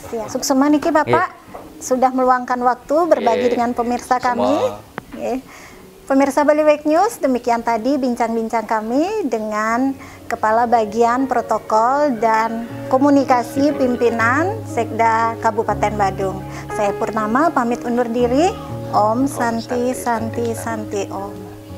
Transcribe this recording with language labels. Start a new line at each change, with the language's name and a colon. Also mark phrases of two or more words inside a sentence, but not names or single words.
Indonesian: Ya,
Balinese: Suksema niki
Indonesian: Bapak sudah meluangkan waktu berbagi dengan pemirsa kami. Pemirsa Bali Week News, demikian tadi bincang-bincang kami dengan Kepala Bagian Protokol dan Komunikasi Pimpinan Sekda Kabupaten Badung. Saya Purnama pamit undur diri.
Sanskrit: Om Santi Santi Santi Om.